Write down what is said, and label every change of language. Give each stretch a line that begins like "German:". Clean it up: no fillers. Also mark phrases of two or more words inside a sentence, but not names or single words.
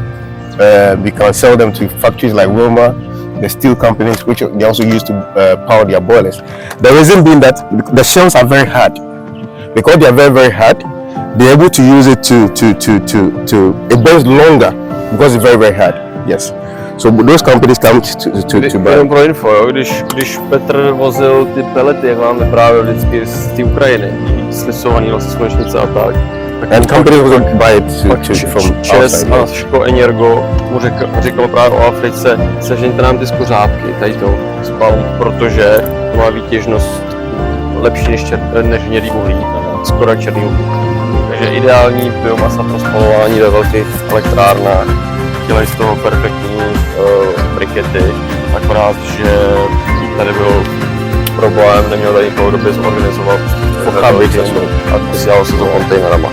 English: We can sell them to factories like Rhema, the steel companies, which they also use to power their boilers. The reason being that the shells are very hard. Because they are very, very hard, they're able to use it to it burns longer because it's very, very hard. Yes. So those companies come to buy.
Czech: Jenom pro info, jo, když Petr vozil ty pelety, jak vám vyprávěl vždycky z té Ukrajiny, slisovaný vlastně slunečnice a tak.
English: And companies will buy it from
Czech: Čes
English: outside.
Czech: a Ško Energo mu říkalo právě o Africe, sežeňte nám ty skořápky, tady to spalm, protože to má výtěžnost lepší než hnědý uhlí, skoro černý uhlí. Takže ideální biomasa pro spalování ve velkých elektrárnách, dělají z toho perfektní brikety, akorát, že tady byl problém, neměl tady někoho, kdo by zorganizoval a posílalo se to kontejnerama.